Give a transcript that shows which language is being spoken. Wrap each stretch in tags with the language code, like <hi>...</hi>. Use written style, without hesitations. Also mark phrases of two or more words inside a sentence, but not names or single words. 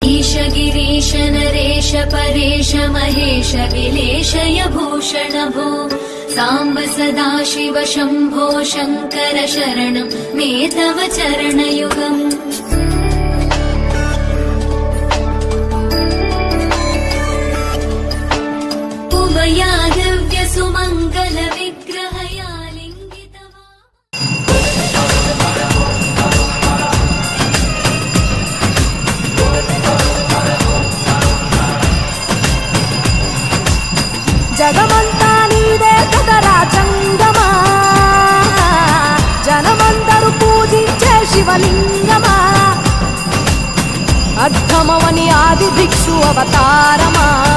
<sa>ईश गिरीश नरेश परेश महेश विलेशय भूषण भो साम्ब सदाशिव शम्भो शङ्कर शरणं मे तव चरणयुगम् उमया दिव्य सुमङ्गल विग्रहया लिङ्गितवा</sa> <te>జగమంతా నీదే కదరా చంగమా, జనమందరూ పూజించే శివలింగమా, అర్థమవని ఆది భిక్షు అవతారమా,</te>